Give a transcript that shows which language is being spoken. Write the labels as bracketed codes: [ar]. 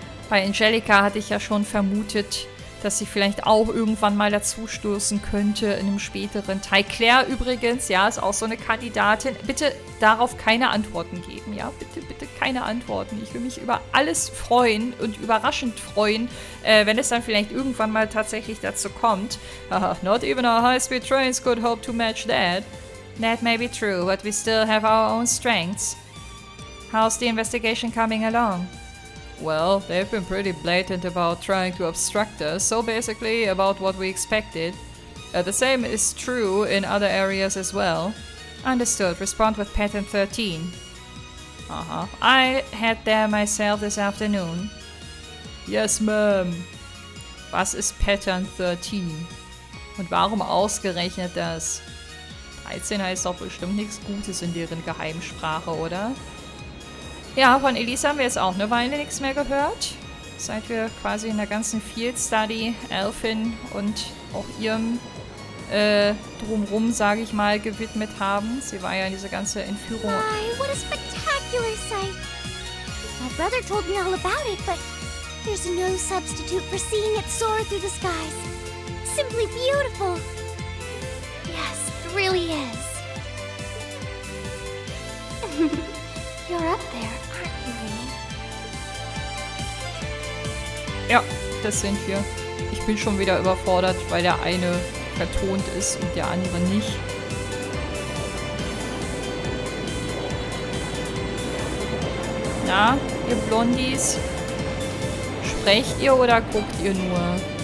[de] Bei Angelica hatte ich ja schon vermutet, dass sie vielleicht auch irgendwann mal dazustoßen könnte in einem späteren Teil. Claire übrigens, ja, ist auch so eine Kandidatin. Bitte darauf keine Antworten geben, ja? Bitte keine Antworten. Ich will mich über alles freuen und überraschend freuen, wenn es dann vielleicht irgendwann mal tatsächlich dazu kommt. [en] Not even our high-speed trains could hope to match that. That may be true, but we still have our own strengths. How's the investigation coming along? Well, they've been pretty blatant about trying to obstruct us, so basically about what we expected. The same is true in other areas as well. Understood. Respond with pattern 13. I head there myself this afternoon. Yes, ma'am. [de] Was ist Pattern 13? Und warum ausgerechnet das? 13 heißt doch bestimmt nichts Gutes in deren Geheimsprache, oder? Ja, von Elisa haben wir jetzt auch eine Weile nichts mehr gehört. Seit wir quasi in der ganzen Field Study Elfin und auch ihrem Drumrum, sage ich mal, gewidmet haben. Sie war ja in diese ganze Entführung. [en] My, what a spectacular sight! My brother told me all about it, but there's no substitute for seeing it soar through the skies. Simply beautiful. Yes, it really is. You're up there, aren't you, Ray? [de] Ja, das sind wir. Ich bin schon wieder überfordert, weil der eine vertont ist und der andere nicht. Na, ihr Blondies? Sprecht ihr oder guckt ihr nur?